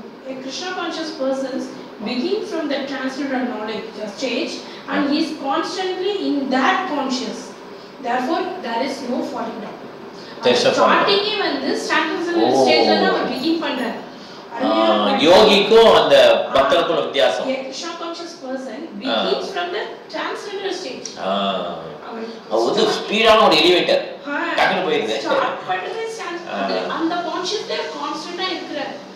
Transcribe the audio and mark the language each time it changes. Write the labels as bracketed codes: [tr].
[en] A Krishna conscious persons begin from the transcendental knowledge stage and he is constantly in that conscious. Therefore, there is no falling down. Starting வந்து transcendental stage la அவர் begin பண்றார். [ta] யோகிக்கும் அந்த பக்தருக்கும் வித்தியாசம். [en] A Krishna conscious person begins from the transcendental stage. [ta] அது வந்து ஸ்பீடான ஒரு elevator டக்குனு போயிடுது. Start பண்றது அந்த கான்ஷியஸ்ல கான்ஸ்டன்ட்டா இருக்கிறார்.